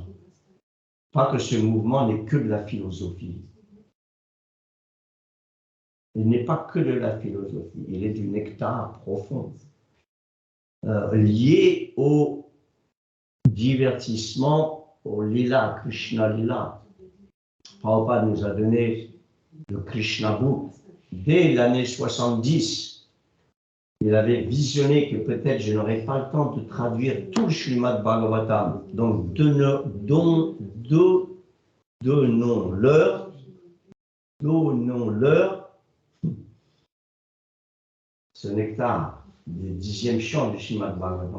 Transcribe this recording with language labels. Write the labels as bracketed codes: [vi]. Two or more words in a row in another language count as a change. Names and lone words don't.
[fr] Pas que ce mouvement n'est que de la philosophie. Il n'est pas que de la philosophie, il est du nectar profond, lié au divertissement, au lila, Krishna lila. Prabhupada nous a donné le Krishna Book dès l'année 70. Il avait visionné que peut-être je n'aurais pas le temps de traduire tout le Srimad Bhagavatam. Donc, donnons-leur ce nectar du 10e chant du Srimad Bhagavatam.